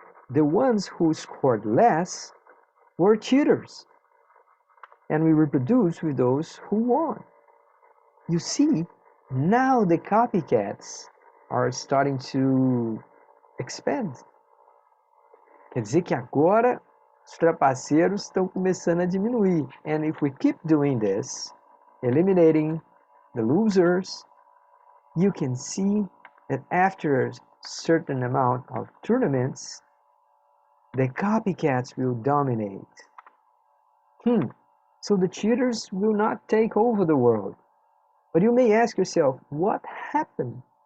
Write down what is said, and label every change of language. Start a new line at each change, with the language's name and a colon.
English: The ones who scored less were cheaters. And we reproduce with those who won. You see, now the copycats are starting to expand.
Portuguese: Quer dizer que agora os trapaceiros estão começando a diminuir.
English: And if we keep doing this, eliminating the losers, you can see that after a certain amount of tournaments, the copycats will dominate. So the cheaters will not take over the world. But you may ask yourself, what happened?